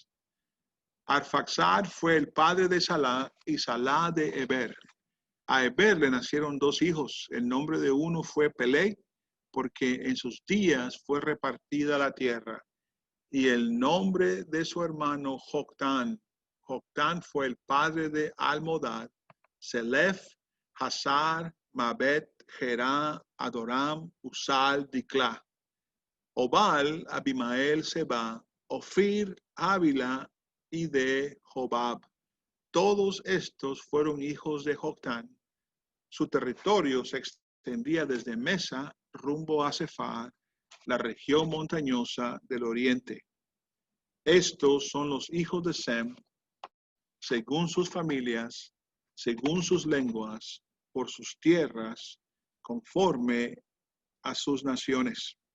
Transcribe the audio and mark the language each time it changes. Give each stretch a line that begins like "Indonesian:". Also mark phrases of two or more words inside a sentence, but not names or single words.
Spanish: Arfaxad fue el padre de Salah y Salah de Eber. A Eber le nacieron dos hijos. El nombre de uno fue Peleg, porque en sus días fue repartida la tierra. Y el nombre de su hermano Joctán. Joctán fue el padre de Almodad, Selef, Hazar, Mabet, Gerá, Adoram, Usal, Diclá. Obal, Abimael, Seba, Ofir, Ávila y de Jobab. Todos estos fueron hijos de Joctán. Su territorio se extendía desde Mesa rumbo a Cefar, la región montañosa del oriente. Estos son los hijos de Sem, según sus familias, según sus lenguas, por sus tierras, conforme a sus naciones.